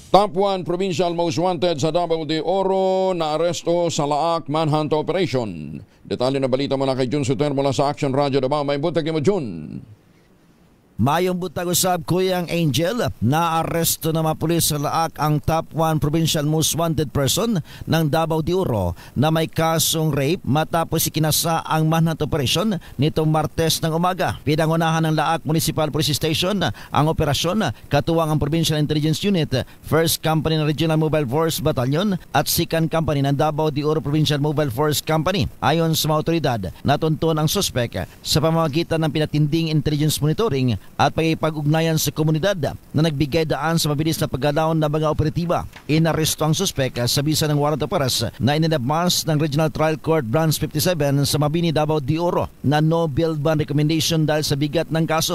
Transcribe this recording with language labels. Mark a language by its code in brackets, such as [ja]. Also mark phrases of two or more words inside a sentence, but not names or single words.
[tl] Top 1 Provincial Most Wanted sa Davao de Oro na aresto sa Laak Manhunt Operation. Detalye na balita mula kay Jun Suter mula sa Action Radio Davao. [ceb] May buntag mo, Jun. Mayong butag usab Kuyang Angel, [tl] na-aresto na mga pulis sa Laak ang top 1 provincial most wanted person ng Davao de Oro na may kasong rape matapos ikinasa ang manhunt operation nitong Martes ng umaga. Pinangunahan ng Laak Municipal Police Station ang operasyon katuwang ang Provincial Intelligence Unit, 1st Company ng Regional Mobile Force Battalion at 2nd Company ng Davao de Oro Provincial Mobile Force Company. Ayon sa mga otoridad, natuntun ang suspek sa pamamagitan ng pinatinding intelligence monitoring at pag-ugnayan sa komunidad na nagbigay daan sa mabilis na pagdalaon ng mga operatiba. Inaresto ang suspek sa bisa ng [en] warrant of arrest [tl] na inilabas ng Regional Trial Court Branch 57 sa Mabini, Davao de Oro na [en] no bail bond recommendation [tl] dahil sa bigat ng kaso.